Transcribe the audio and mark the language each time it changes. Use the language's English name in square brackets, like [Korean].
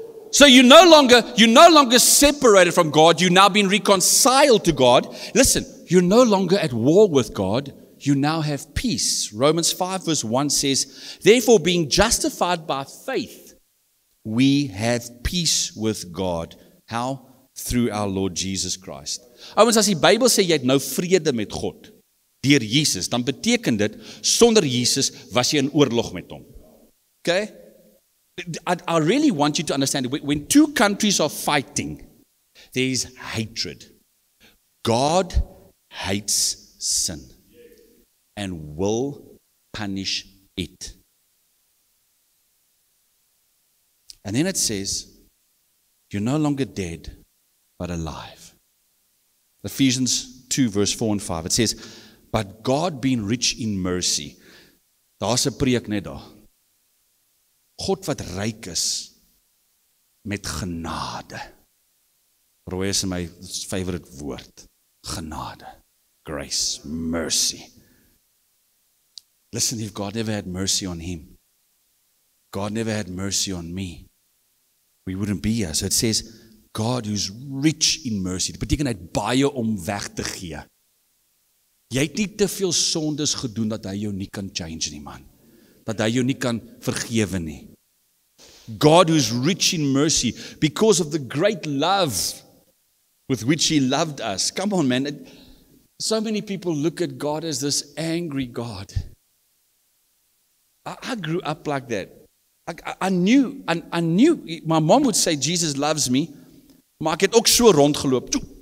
[English] So you're no longer separated from God, you've now been reconciled to God. Listen, you're no longer at war with God, you now have peace. Romans 5 verse 1 says, therefore being justified by faith, we have peace with God. How? Through our Lord Jesus Christ. [Afrikaans] Ouens, as die Bybel sê jy het nou vrede met God deur Jesus, dan beteken dit sonder Jesus was jy in oorlog met hom. [English] Okay? I really want you to understand, when two countries are fighting, there is hatred. God hates sin and will punish it. And then it says, you're no longer dead, but alive. Ephesians 2 verse 4 and 5, it says, but God being rich in mercy. [Afrikaans] Daar's 'n preek net daar. God wat ryk is met genade. [English] Roy is my favorite woord. Genade. Grace. Mercy. Listen, if God never had mercy on him, God never had mercy on me, we wouldn't be here. So it says, God who's rich in mercy. [Afrikaans] Dit beteken hy het baie om weg te gee. Jy het nie te veel sondes gedoen dat hy jou nie kan change nie, man. Dat hy jou nie kan vergewe nie. [English] God who's rich in mercy because of the great love with which he loved us. Come on, man. So many people look at God as this angry God. I grew up like that. I knew, my mom would say Jesus loves me, [Afrikaans] maar ek het ook so rondgeloop.